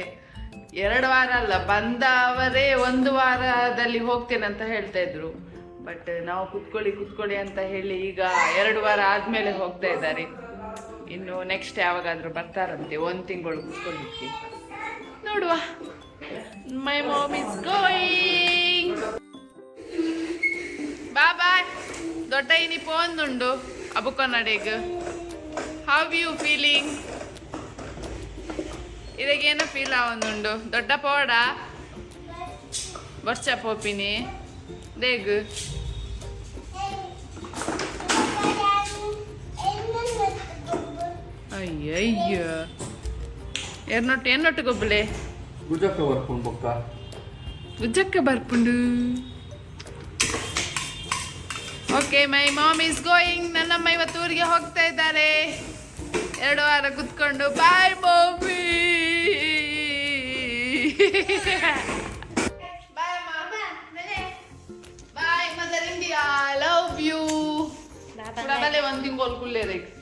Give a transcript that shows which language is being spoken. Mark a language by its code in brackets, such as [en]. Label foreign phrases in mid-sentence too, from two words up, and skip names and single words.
[kn] 2 ವಾರ ಅಲ್ಲ, ಬಂದವರೇ 1 ವಾರದಲ್ಲಿ ಹೋಗ್ತೇನಂತ ಹೇಳ್ತಾ ಇದ್ರು. ಬಟ್ ನಾವು ಕುತ್ಕೊಳ್ಳಿ ಅಂತ ಹೇಳಿ ಈಗ 2 ವಾರ ಆದ್ಮೇಲೆ ಹೋಗ್ತಾ ಇದ್ದಾರೆ. ಇನ್ನು ನೆಕ್ಸ್ಟ್ ಯಾವಾಗಾದ್ರೂ ಬರ್ತಾರಂತೆ 1 ತಿಂಗಳು ಕುತ್ಕೊಳ್ಳಿಕ್ಕೆ. ನೋಡುವ. [en] My mom is going. Bye bye. [tcy] ದೊಡ್ಡ ಇನಿ ಪೋಂದುಂಡು ಅಬುಕೊನಡೆಗ್. [en] How you feeling? [tcy] ಇದಗೇನು ಫೀಲ್ ಆವೊಂದುಂಡು ದೊಡ್ಡ ಪೋಡ ವರ್ಷ ಪೋಪಿನಿ ದೇಗ್ ಅಯ್ಯಯ್ಯ ಎನ್ನೊಟ್ಟು ಗೊಬ್ಬಳೆ ಗುಜಕ್ಕ ಬರ್ಪುಂಡು ಬೊಕ್ಕ ಗುಜ್ಜಕ್ಕ ಬರ್ಪುಂಡು. [en] Okay, my mom is going. [kn] ನನ್ನಮ್ಮ ಇವತ್ತು ಊರಿಗೆ ಹೋಗ್ತಾ ಇದ್ದಾರೆ. 2 ವಾರ ಕುತ್ಕೊಂಡು. [en] Bye mummy. Bye bye Mother India, love you. [tcy] ಬಲೆ 1 ತಿಂಗಳು ಕುಲ್ಲೇರೆ